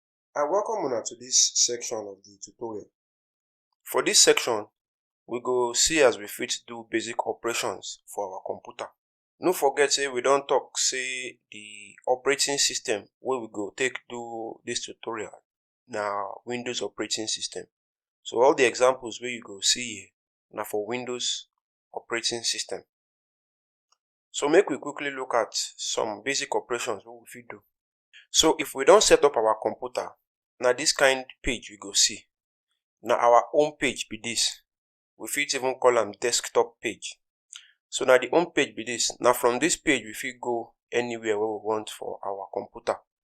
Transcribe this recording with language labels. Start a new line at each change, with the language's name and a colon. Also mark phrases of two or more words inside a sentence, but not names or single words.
Nigerian Pidgin: I welcome una to this section of the tutorial. For this section, we go see as we fit do basic operations for our computer. No forget say we don talk say the operating system wey we go take do this tutorial na Windows operating system. So all the examples wey you go see here na for Windows operating system. So make we quickly look at some basic operations wey we fit do. So if we don set up our computer, na this kind page we go see. Na our home page be this. We fit even call am desktop page. So na the home page be this. Na from this page we fit go anywhere wey we want for our computer.